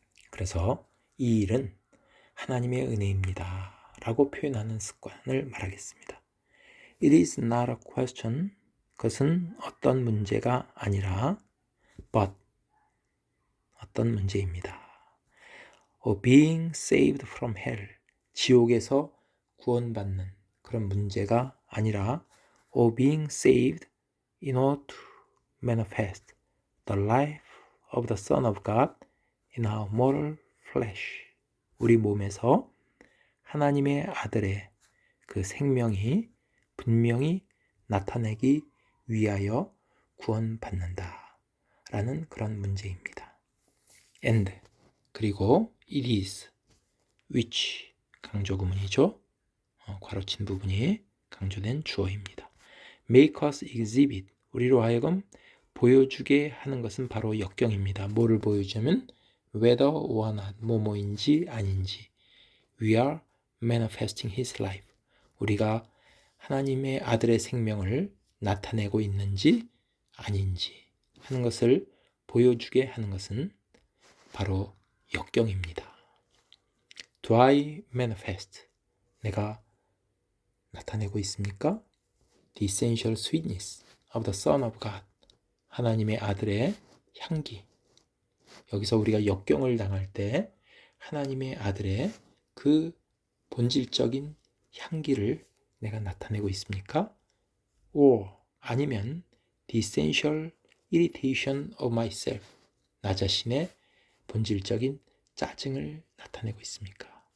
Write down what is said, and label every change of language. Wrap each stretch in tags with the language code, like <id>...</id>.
<ko>그래서 이 일은 하나님의 은혜입니다 라고 표현하는 습관을 말하겠습니다.</ko> <en>It is not a question,</en> <ko>그것은 어떤 문제가 아니라 but, 어떤 문제입니다.</ko> <en>of being saved from hell,</en> <ko>지옥에서 구원받는 그런 문제가 아니라</ko> <en>of being saved in order to manifest the life of the Son of God in our mortal flesh.</en> <ko>우리 몸에서 하나님의 아들의 그 생명이 분명히 나타내기 위하여 구원받는다 라는 그런 문제입니다.</ko> <en>And,</en> <ko>그리고</ko> <en>it is, which,</en> <ko>강조 구문이죠. 괄호친 부분이 강조된 주어입니다.</ko> <en>make us exhibit,</en> <ko>우리로 하여금 보여주게 하는 것은 바로 역경입니다. 뭐를 보여주면</ko> <en>whether or not,</en> <ko>뭐뭐인지 아닌지.</ko> <en>We are manifesting his life,</en> <ko>우리가 하나님의 아들의 생명을 나타내고 있는지 아닌지 하는 것을 보여주게 하는 것은 바로 역경입니다.</ko> <en>Do I manifest,</en> <ko>내가 나타내고 있습니까?</ko> <en>The essential sweetness of the Son of God,</en> <ko>하나님의 아들의 향기. 여기서 우리가 역경을 당할 때 하나님의 아들의 그 본질적인 향기를 내가 나타내고 있습니까? or 아니면</ko> <en>the essential irritation of myself,</en> <ko>나 자신의 본질적인 짜증을 나타내고 있습니까?</ko>